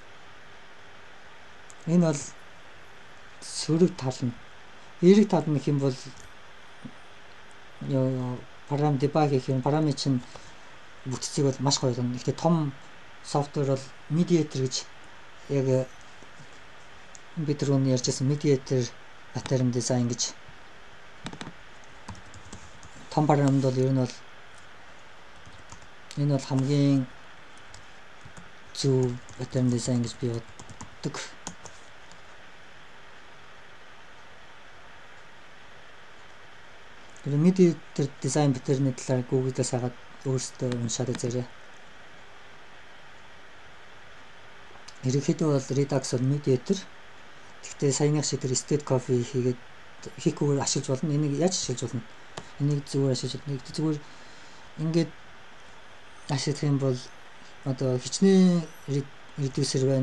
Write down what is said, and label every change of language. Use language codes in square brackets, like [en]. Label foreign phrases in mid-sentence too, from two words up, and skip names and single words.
[mn] Энэ бол сөрөг тална. Эерэг тал нь гэх юм бол парам дебаг гэх юм парами чинь бүтцийг бол маш гоё байна. Гэхдээ том софтвер бол mediator гэж яг бид түрүүн ярьжсэн [en] mediator pattern design [mn] гэж том парамд бол ер нь бол энэ бол хамгийн зөв [en] pattern design [mn] гэж би боддог. [en] Mediator design pattern-ийн [mn] талаар Google-аас хагаад өөрсдөө уншаад үзээрэй. Ерөнхийдөө бол Redux бол mediator. Гэхдээ саяных шиг тэр [en] state copy [mn] хийгээд хийхгүйгээр ашиглаж болно. Энийг яаж ашиглаж болно? Энийг зүгээр ашиглаж болно. Зүгээр ингээд ашиглах юм бол одоо хичнээн reducer байна.